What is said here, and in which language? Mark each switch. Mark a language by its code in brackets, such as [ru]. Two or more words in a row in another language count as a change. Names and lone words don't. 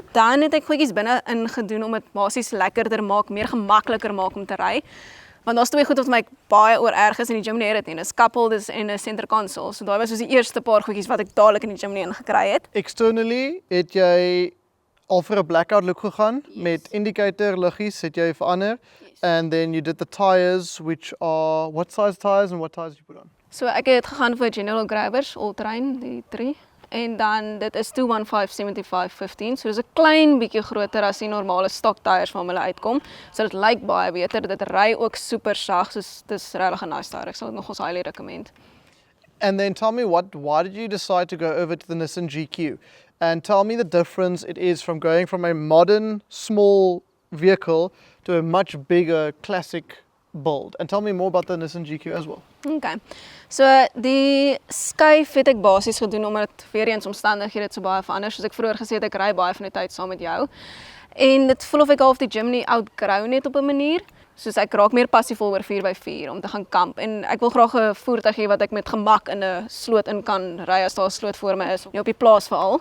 [af] Dan het ek goedjies binne ingedoen om dit basies lekkerder maak, meer gemakliker maak om te ry. Want daar's twee goed wat my baie oor erg is in die Jimny het dit nie. Dis coupled en 'n [en] center console. [af] So daai was soos die eerste paar goedjies wat ek dadelik in die Jimny ingekry het. Externally het jy al vir 'n [en] blackout look [af] gegaan, met indicator liggies het jy verander. [en] Yes. And then you did the tires, which are what size tires and what tires did you put on? [af] So ek het gegaan vir General Grabers all-terrain, die 3. En dan dit is 215/75/15, so dis 'n klein bietjie groter as die normale [en] stock tyres [af] van hulle uitkom. So dit lyk baie beter, dit ry ook super sag, so dis regtig 'n [en] nice tyre. [af] Ek sal dit nog ons [en] highly recommend. And then tell me why did you decide to go over to the Nissan GQ? And tell me the difference it is from going from a modern small vehicle to a much bigger classic build. And tell me more about the Nissan GQ as well. Okay. [af] So die skuif het ek basies gedoen omdat weer eens omstandighede het so baie verander. Soos ek vroeër gesê het, ek ry baie van die tyd saam met jou. En dit voel of ek half die Jimny outgrown het op 'n manier. Soos ek raak meer passievol oor 4x4 om te gaan kamp. En ek wil graag 'n voertuig hê wat ek met gemak in 'n sloot in kan ry as daar 'n sloot voor my is, op die plaas veral.